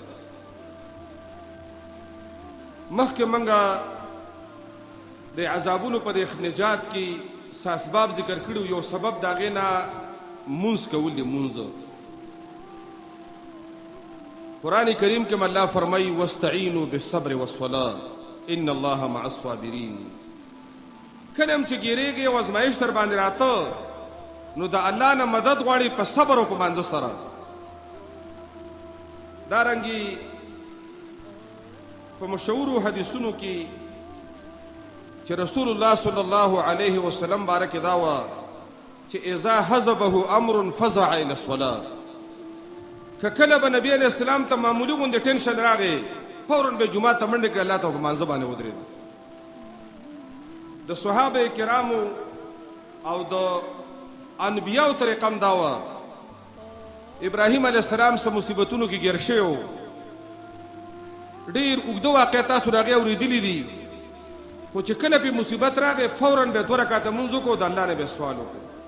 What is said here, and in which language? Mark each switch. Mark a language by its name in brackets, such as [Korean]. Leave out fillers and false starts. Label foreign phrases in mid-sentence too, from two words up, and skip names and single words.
[Pashto] مخکې موږ د عذابونو په د نجات کې څه اسباب ذکر کړي. یو سبب د هغې نه مونځ کول دي. مونځ قرآن کریم کې الله فرمایي [Arabic] واستعینوا بالصبر والصلاة، ان الله مع الصابرین. [Pashto] کله هم چې ګیرېږي او ازمایښت در باندې راته نو د الله نه مدد غواړي په صبر او په مانځه سره. دارنګي په مشهورو حدیثونو کې چې رسول الله [Arabic] صلی الله علیه وسلم [Pashto] بارک دا و چې [Arabic] اذا حزبه امر فزع الى الصلاه. [Pashto] کله به نبی [Arabic] علیہ السلام [Pashto] ته معمولی غونډه ټینشن راغی فوراً به جمعه ته منډه کړه الله ته په مانځه باندې ودرېد. د صحابه کرامو او د انبیاء طریقه هم دا و. ابراهیم [Arabic] علیہ السلام [Pashto] سره مصیبتونو کې ګیر شوی ډیر اوږده واقعه تاسو راغی اورېدلې دي خو چې کله په مصیبت راغی فوراً به 2 رکعاته مونږ وکړو د الله نه به سوال وکړو.